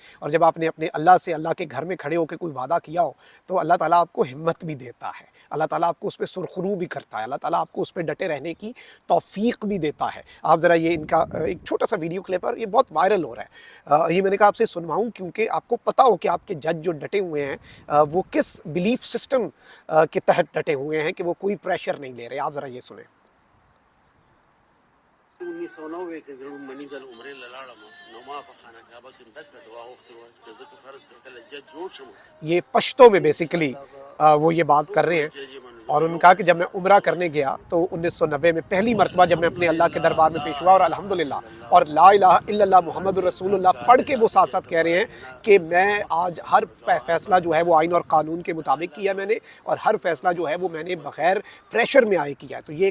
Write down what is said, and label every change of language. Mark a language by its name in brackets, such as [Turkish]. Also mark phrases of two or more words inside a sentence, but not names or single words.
[Urdu] اور جب آپ نے اپنے اللہ سے، اللہ کے گھر میں کھڑے ہو کے کوئی وعدہ کیا ہو تو اللہ تعالیٰ آپ کو ہمت بھی دیتا ہے، اللہ تعالیٰ آپ کو اس پہ سرخرو بھی کرتا ہے، اللہ تعالیٰ آپ کو اس پہ ڈٹے رہنے کی توفیق بھی دیتا ہے۔ آپ ذرا یہ ان کا ایک چھوٹا سا ویڈیو کلپ ہے اور یہ بہت وائرل ہو رہا ہے، یہ میں نے کہا آپ سے سنواؤں کیونکہ آپ کو پتہ ہو کہ آپ کے جج جو ڈٹے ہوئے ہیں وہ کس [English] belief system [Urdu] کے تحت ڈٹے ہوئے ہیں کہ وہ کوئی پریشر نہیں لے رہے۔ آپ ذرا یہ سنیں۔ [Pashto] 1990 کې زه منی ځل عمرې له لاړم، نو ما په خانه کعبه کې دلته دعا غوښتې وه چې زه که فرض کړه کله جج جوړ شم، [Urdu] یہ پشتو میں بیسیکلی وہ یہ بات کر رہے ہیں۔ [Pashto] جج یې منو [Urdu] اور انہوں نے کہا کہ جب میں عمرہ کرنے گیا تو 1990 میں پہلی مرتبہ جب میں اپنے اللہ کے دربار میں پیش ہوا اور الحمدللہ اور [Arabic] لا الہ الا اللہ محمد رسول اللہ [Urdu] پڑھ کے وہ ساتھ ساتھ کہہ رہے ہیں کہ میں آج ہر فیصلہ جو ہے وہ آئین اور قانون کے مطابق کیا میں نے، اور ہر فیصلہ جو ہے وہ میں نے بغیر پریشر میں آئے کیا ہے.